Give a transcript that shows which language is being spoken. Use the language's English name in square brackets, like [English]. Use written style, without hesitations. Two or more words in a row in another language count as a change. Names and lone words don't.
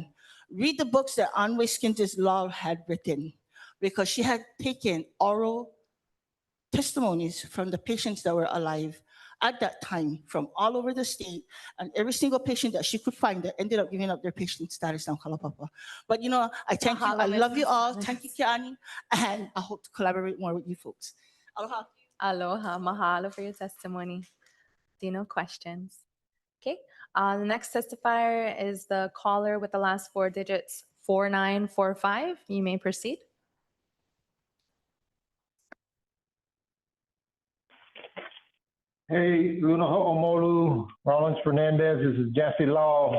[English] Read the books that Anwe Skintis Law had written because she had taken oral testimonies from the patients that were alive at that time from all over the state, and every single patient that she could find that ended up giving up their patient status down Kalapapa. But I thank you, I love you all, thank you, Keani, and I hope to collaborate more with you folks. Aloha. [Hawaiian] Aloha, mahalo [English] for your testimony. No questions. Okay, the next testifier is the caller with the last four digits, 4945. You may proceed. Hey, Luna Ho'omolu, Rollins Fernandez, this is Jesse Law.